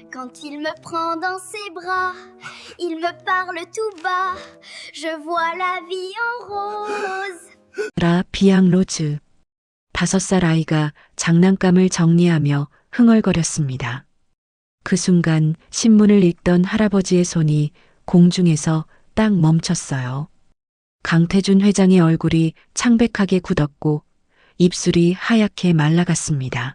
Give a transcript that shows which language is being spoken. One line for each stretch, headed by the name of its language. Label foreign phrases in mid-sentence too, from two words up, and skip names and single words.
French: Quand il me prend dans ses bras, il me parle tout bas. Je vois la vie en rose.
Korean: 라 비앙로즈. 5살 아이가 장난감을 정리하며 흥얼거렸습니다. 그 순간 신문을 읽던 할아버지의 손이 공중에서 딱 멈췄어요. 강태준 회장의 얼굴이 창백하게 굳었고 입술이 하얗게 말라갔습니다.